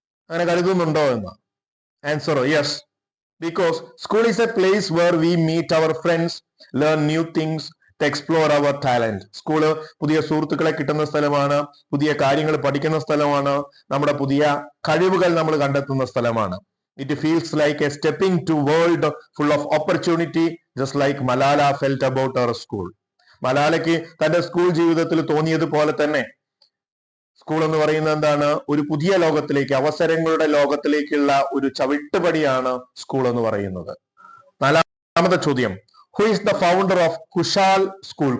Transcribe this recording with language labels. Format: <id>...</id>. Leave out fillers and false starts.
<ml>അങ്ങനെ കരുതുന്നുണ്ടോ എന്ന്?</ml> <en>Answer, yes. Because school is a place where we meet our friends, learn new things, to explore our talent.</en> <ml>School പുതിയ സുഹൃത്തുക്കളെ കിട്ടുന്ന സ്ഥലമാണ്, പുതിയ കാര്യങ്ങൾ പഠിക്കുന്ന സ്ഥലമാണ്, നമ്മുടെ പുതിയ കഴിവുകൾ നമ്മൾ കണ്ടെത്തുന്ന സ്ഥലമാണ്.</ml> <en>It feels like a stepping to world full of opportunity, just like Malala felt about her school.</en> <ml>മലാലയ്ക്ക് തന്റെ സ്കൂൾ ജീവിതത്തിൽ തോന്നിയതുപോലെ തന്നെ സ്കൂൾ എന്ന് പറയുന്നത് എന്താണ്? ഒരു പുതിയ ലോകത്തിലേക്ക്, അവസരങ്ങളുടെ ലോകത്തിലേക്കുള്ള ഒരു ചവിട്ടുപടിയാണ് സ്കൂൾ എന്ന് പറയുന്നത്. നാലാമത്തെ ചോദ്യം,</ml> <en>Who is the founder of Kushal school?</en>